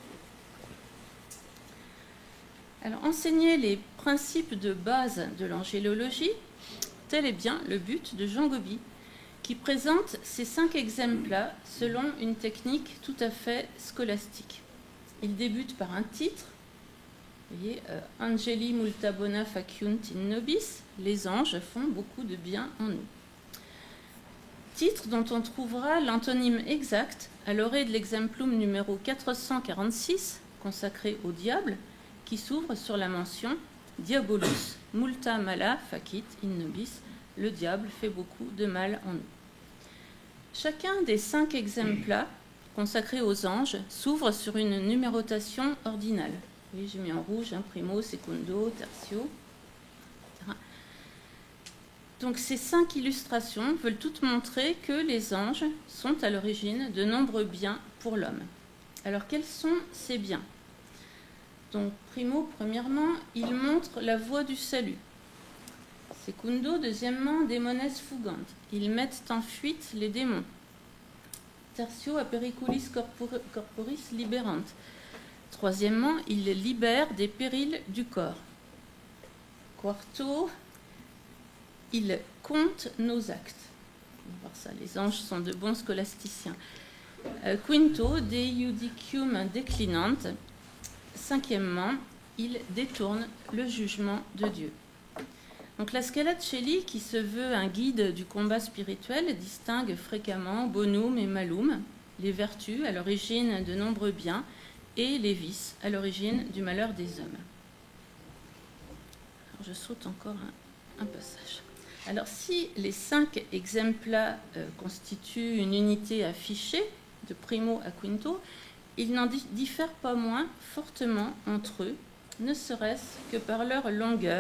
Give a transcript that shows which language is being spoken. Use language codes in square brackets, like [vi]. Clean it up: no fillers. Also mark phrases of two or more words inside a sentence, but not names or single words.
[fr] Alors, enseigner les principes de base de l'angélologie, tel est bien le but de Jean Gobi, qui présente ces 5 exemplaires selon une technique tout à fait scolastique. Il débute par un titre, vous voyez, [la] Angeli multa bona faciunt in nobis, [fr] les anges font beaucoup de bien en nous. Titre dont on trouvera l'antonyme exact à l'orée de l'exemplum numéro 446, consacré au diable, qui s'ouvre sur la mention [la] Diabolus multa mala facit in nobis, [fr] le diable fait beaucoup de mal en nous. Chacun des 5 exemplaires consacrés aux anges s'ouvre sur une numérotation ordinale. Oui, j'ai mis en rouge, [la] primo, secundo, tertio, [fr] etc. Donc ces 5 illustrations veulent toutes montrer que les anges sont à l'origine de nombreux biens pour l'homme. Alors quels sont ces biens? Donc primo, premièrement, ils montrent la voie du salut. [la] Secundo, deuxièmement, demones fugant. [fr] Ils mettent en fuite les démons. [la] Tertio, apericulis corporis liberant. [fr] Troisièmement, ils libèrent des périls du corps. Quarto, ils comptent nos actes. On va voir ça, les anges sont de bons scholasticiens. [la] Quinto, de iudicium declinant. [fr] Cinquièmement, il détourne le jugement de Dieu. Donc la Scala de Celi, qui se veut un guide du combat spirituel, distingue fréquemment [la] bonum et malum, [fr] les vertus à l'origine de nombreux biens et les vices à l'origine du malheur des hommes. Alors je saute encore un passage. Alors si les 5 exempla constituent une unité affichée de primo à quinto, ils n'en diffèrent pas moins fortement entre eux, ne serait-ce que par leur longueur.